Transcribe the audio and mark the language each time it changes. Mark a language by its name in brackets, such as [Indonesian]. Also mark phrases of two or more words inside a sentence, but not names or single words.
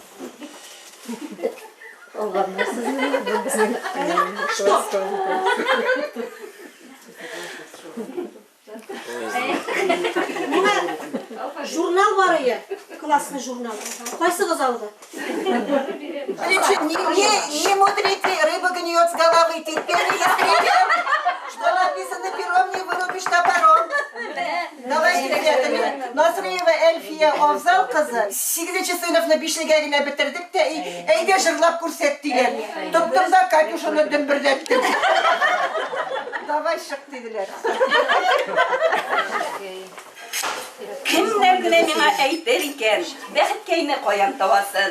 [Russian] Что? Журнал [Tatar] бар ия, [Russian] классный журнал. [Tatar] Кайсы кыз алды? [Russian] Не мудрите, рыба гниет с головы, терпение скрипит. Что написано пером, не вырубишь топором. Давайте, ребята, [Tatar] Насриева Эльфия Овзал кызы 8-нче сыйныфны 5-нчегә генә бетердек тә, әйдә җырлап күрсәттеләр. Тоттым да Катюшаны дөмбердәттем. Давай шык диделәр. Кемнәр генә миңа әйтер икән, бәхеткәйне каян табасын?